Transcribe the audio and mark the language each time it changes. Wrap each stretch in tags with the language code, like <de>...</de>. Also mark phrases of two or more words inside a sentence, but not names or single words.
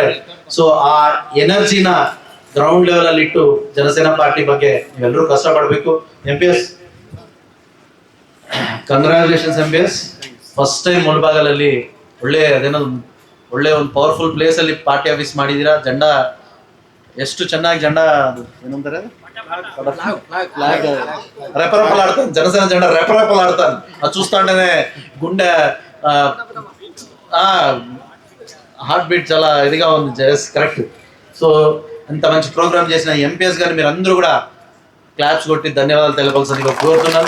<kn>ಸೊ ಆ ಎನರ್ಜಿನ</kn> <en>ground level</en> <kn>ಅಲ್ಲಿ ಇಟ್ಟು ಜನಸೇನಾ ಪಾರ್ಟಿ ಬಗ್ಗೆ ನೀವೆಲ್ಲರೂ ಕಷ್ಟ ಪಡ್ಬೇಕು. MPS ಕಂಗ್ರಾಚುಲೇಷನ್ಸ್ MPS.</kn> <en>first time</en> <kn>ಮುಳಬಾಗಲಲ್ಲಿ ಒಳ್ಳೆ ಒಂದು</kn> <en>powerful place</en> <kn>ಅಲ್ಲಿ</kn> <en>party office</en> <kn>ಮಾಡಿದೀರಾ. ಜೆಂಡಾ ಎಷ್ಟು ಚೆನ್ನಾಗಿ ಏನಂತಾರೆ</kn> <te>రెపరెపలు ఆడతాను, జనసేన జెండా రెపరెపలు ఆడతాను. అది చూస్తుంటేనే గుండె</te> <en>heart beat</en> <te>చాలా ఇదిగా ఉంది. కరెక్ట్. సో ఇంత మంచి ప్రోగ్రామ్ చేసిన MPS గారిని మీరు అందరూ కూడా క్లాప్స్ కొట్టి ధన్యవాదాలు తెలపాల్సిందిగా కోరుతున్నాను.</te>